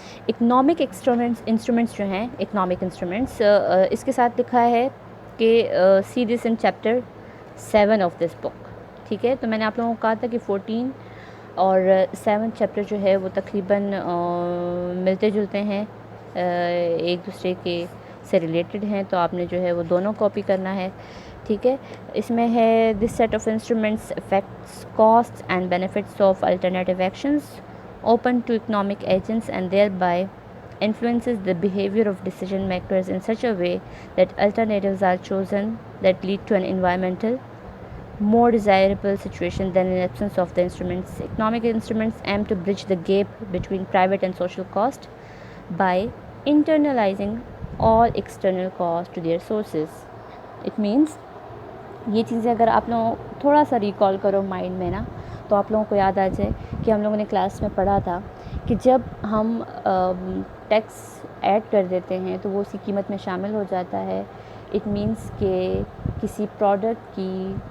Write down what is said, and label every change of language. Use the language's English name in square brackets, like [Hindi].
[Urdu] Economic instruments جو ہیں، economic instruments, اس کے ساتھ لکھا ہے کہ [English] See this in chapter 7 of this book. [Urdu] ٹھیک ہے. تو میں نے آپ لوگوں کو کہا تھا کہ 14 اور 7 چیپٹر جو ہے وہ تقریباً ملتے جلتے ہیں، ایک دوسرے کے سے ریلیٹڈ ہیں، تو آپ نے جو ہے وہ دونوں کاپی کرنا ہے. ٹھیک ہے. [English] اس میں ہے this set of instruments affects cost and benefits of alternative actions open to economic agents and thereby influences the behavior of decision makers in such a way that alternatives are chosen that lead to an environmental more desirable situation than in absence of the instruments. Economic instruments aim to bridge the gap between private and social cost by internalizing all external costs to their sources. It means [Urdu] یہ چیزیں اگر آپ لوگ تھوڑا سا recall کرو mind میں نا، تو آپ لوگوں کو یاد آ جائے کہ ہم لوگوں نے کلاس میں پڑھا تھا کہ جب ہم ٹیکس ایڈ کر دیتے ہیں تو وہ اسی قیمت میں شامل ہو جاتا ہے. [English] it means [Urdu] کہ کسی پروڈکٹ کی